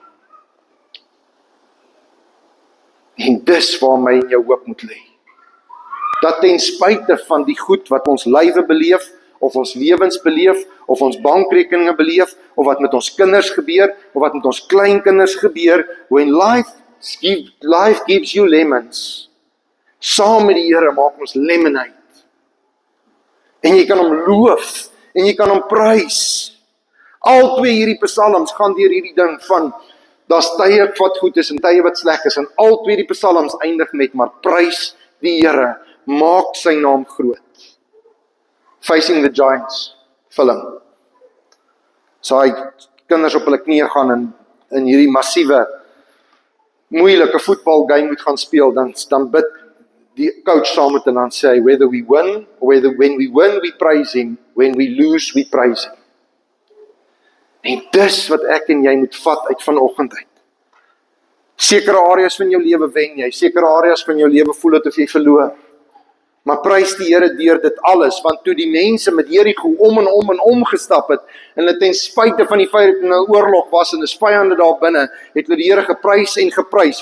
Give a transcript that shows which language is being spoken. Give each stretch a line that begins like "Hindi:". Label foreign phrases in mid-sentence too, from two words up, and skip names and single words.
Afrikaans: En dis waar my en jou hoop moet lê. Dat ten spyte van die goed wat ons lywe beleef, of ons lewens beleef, of ons bankrekeninge beleef, of wat met ons kinders gebeur, of wat met ons kleinkinders gebeur,
English: when life gives you lemons,
Afrikaans: saam met die Here maak ons lemonade. En jy kan hom loof, en jy kan hom prys. Al twee hierdie psalms gaan deur hierdie ding van, daar's tye wat goed is en tye wat sleg is, en al twee die psalms eindig met, maar prys die Here, maak sy naam groot. Facing the Giants film. So hy kinders op hulle knieë gaan in hierdie massiewe, moeilike voetbalgame moet gaan speel, dan bid die coach saam met hulle en sê,
English: when we win, we praise him, when we lose, we praise him.
Afrikaans: En dis wat ek en jy moet vat uit vanoggend uit. Sekere areas van jou lewe wen jy, sekere areas van jou lewe voel dit of jy verloor. Maar prys die Here deur dit alles, want toe die mense met Jerigo om en om gestap het, en hulle ten spyte van die feit dat 'n oorlog was en is vyande daar binne, het hulle die Here geprys en geprys.